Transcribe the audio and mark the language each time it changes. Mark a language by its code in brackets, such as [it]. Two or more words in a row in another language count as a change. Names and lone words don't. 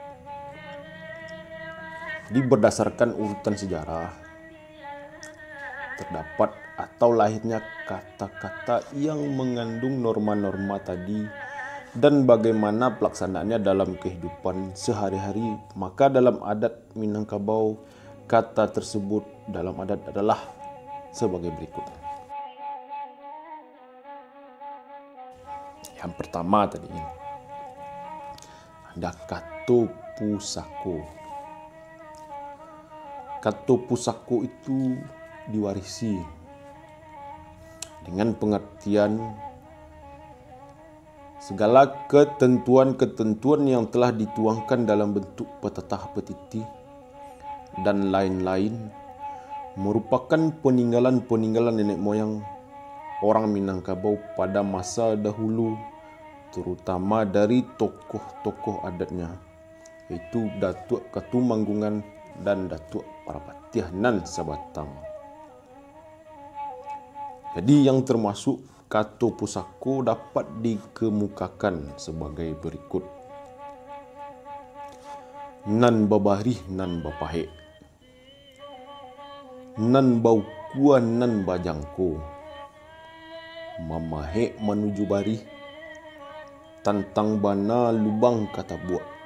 [id] Berdasarkan urutan sejarah, terdapat atau lahirnya kata-kata yang mengandung norma-norma tadi dan bagaimana pelaksanaannya dalam kehidupan sehari-hari. Maka dalam adat Minangkabau, kata tersebut dalam adat adalah sebagai berikut. Yang pertama tadi ada [min] kato pusako. Kato pusako [id] itu diwarisi dengan pengertian segala ketentuan-ketentuan yang telah dituangkan dalam bentuk petatah petitih dan lain-lain merupakan peninggalan-peninggalan nenek moyang orang Minangkabau pada masa dahulu, terutama dari tokoh-tokoh adatnya, yaitu Datuk Katumanggungan dan Datuk Parapatiah nan Sabatang. Jadi yang termasuk [min] kato pusako [id] dapat dikemukakan sebagai berikut. [min] Nan babarih nan bapahe, nan baukuan nan bajangko, mamahe menuju barih, tantang bana lubang kata buat,